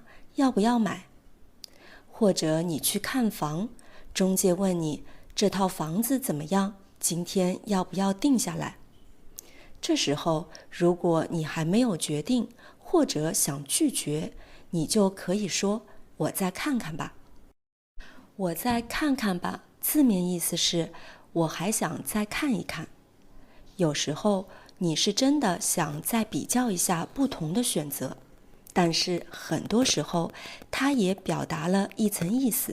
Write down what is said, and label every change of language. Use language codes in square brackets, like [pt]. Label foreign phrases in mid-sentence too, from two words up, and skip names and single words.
[zh] 要不要買？或者你去看房，中介問你這套房子怎麼樣？今天要不要定下來？這時候，如果你還沒有決定，或者想拒絕，你就可以說我再看看吧。我再看看吧，字面意思是我還想再看一看。有時候你是真的想再比較一下不同的選擇，但是很多時候它也表達了一層意思。